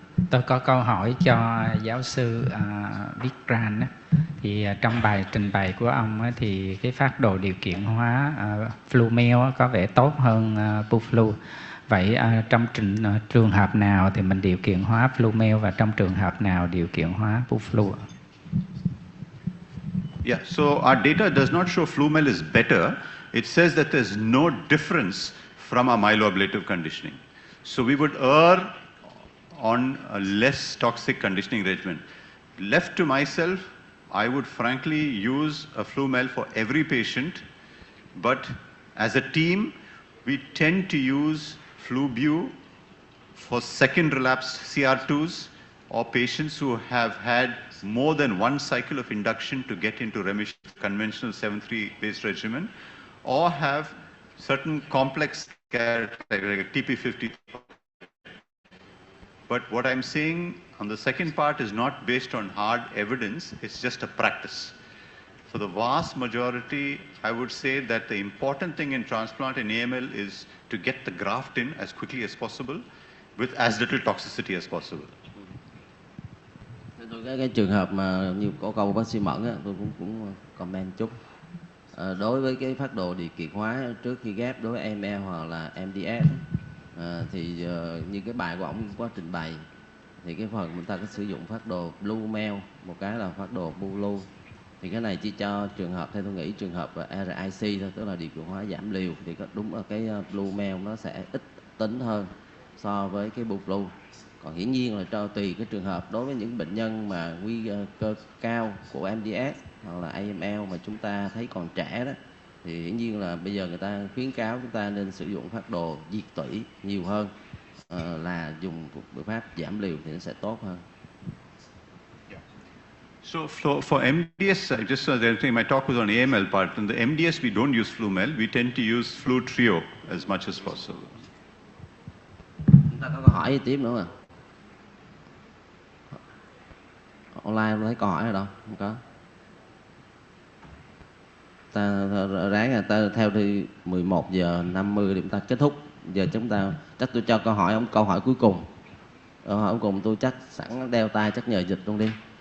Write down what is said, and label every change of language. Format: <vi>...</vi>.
<vi>Tôi có câu hỏi cho giáo sư Vikram. Thì trong bài trình bày của ông thì cái phác đồ điều kiện hóa Flumel có vẻ tốt hơn Buflu. Vậy trong trường hợp nào thì mình điều kiện hóa Flumel và trong trường hợp nào điều kiện hóa Buflu?</vi> <en>Yeah, so our data does not show Flumel is better. It says that there's no difference from our myeloablative conditioning. So we would err on a less toxic conditioning regimen. Left to myself, I would frankly use a Flumel for every patient, but as a team, we tend to use Flubu for second relapsed CR2s or patients who have had more than one cycle of induction to get into remission, conventional 7-3 based regimen, or have certain complex care like a TP50. But what I'm saying on the second part is not based on hard evidence, it's just a practice. For the vast majority, I would say that the important thing in transplant in AML is to get the graft in as quickly as possible with as little toxicity as possible.</en> <vi>Cái trường hợp mà như có câu bác sĩ Mẫn, tôi cũng comment chút. Đối với cái phác đồ điều kiện hóa trước khi ghép đối với AML hoặc là MDS, thì như cái bài của ông có trình bày, thì cái phần người ta có sử dụng phác đồ Blue Mail, một cái là phác đồ Blue. Thì cái này chỉ cho trường hợp, theo tôi nghĩ trường hợp RIC thôi, tức là điều kiện hóa giảm liều, thì có đúng là cái Blue Mail nó sẽ ít tính hơn so với cái Blue. Còn hiển nhiên là tùy cái trường hợp, đối với những bệnh nhân mà nguy cơ cao của MDS hoặc là AML mà chúng ta thấy còn trẻ đó, thì hiển nhiên là bây giờ người ta khuyến cáo chúng ta nên sử dụng phác đồ diệt tủy nhiều hơn là dùng phương pháp giảm liều thì nó sẽ tốt hơn.</vi> <en>So for MDS, just so that my talk was on AML part, in the MDS we don't use Flumel, we tend to use Flu Trio as much as possible.</en> <vi>Chúng ta có câu hỏi gì tiếp nữa mà? Online thấy câu hỏi ở đâu? Không có. Ta ráng theo thì 11 giờ 50 thì chúng ta kết thúc. Giờ chúng ta chắc tôi cho câu hỏi cuối cùng. Câu hỏi cuối cùng tôi chắc sẵn đeo tay chắc nhờ dịch luôn đi.</vi>